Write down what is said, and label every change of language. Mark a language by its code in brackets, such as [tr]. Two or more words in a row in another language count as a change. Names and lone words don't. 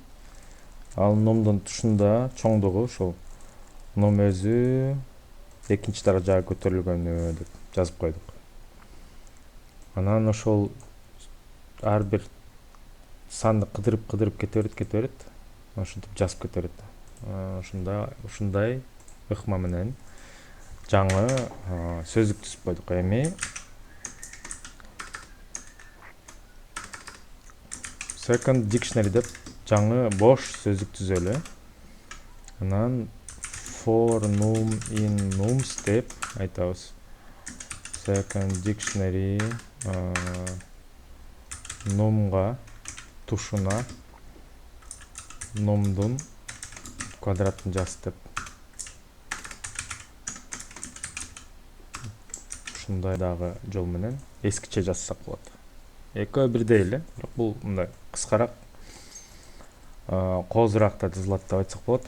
[ky] Ал numдун тушунда чоңдугу ушул num өзү экинчи даражага көтөрүлгөнү деп жазып койдук. Анан ошол ар бир санды кыдырып кете берет. Ошентип жазып кете берет. Ушундай ыкма менен жаңы сөздүк түзүп койдук. Эми [en] second dictionary [ky] деп жаңы бош сөздүк түзөлү. Анан [en] for num in nums [ky] деп айтабыз. [en] Second dictionary [ky] numга тушуна numдун квадратын жаз деп. Ушундай дагы жол менен эскиче жазсак болот. Экөө бирдей эле, бирок бул мындай кыскараак, коозураак да жазылат деп айтсак болот.